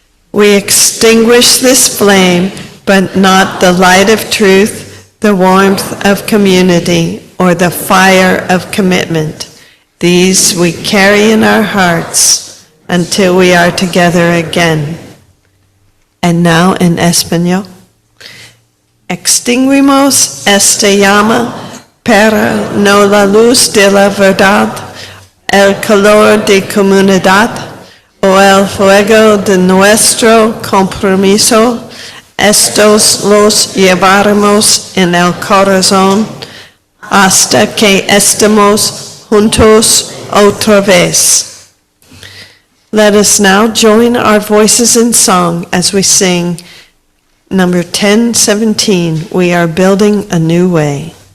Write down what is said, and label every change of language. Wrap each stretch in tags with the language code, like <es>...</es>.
<en>We extinguish this flame, but not the light of truth, the warmth of community, or the fire of commitment. These we carry in our hearts until we are together again. And now in Español.</en> <es>Extinguimos esta llama para no la luz de la verdad, el calor de comunidad, o el fuego de nuestro compromiso. Estos los llevaremos en el corazón hasta que estemos juntos otra vez.</es> <en>Let us now join our voices in song as we sing number 1017, We Are Building a New Way.</en>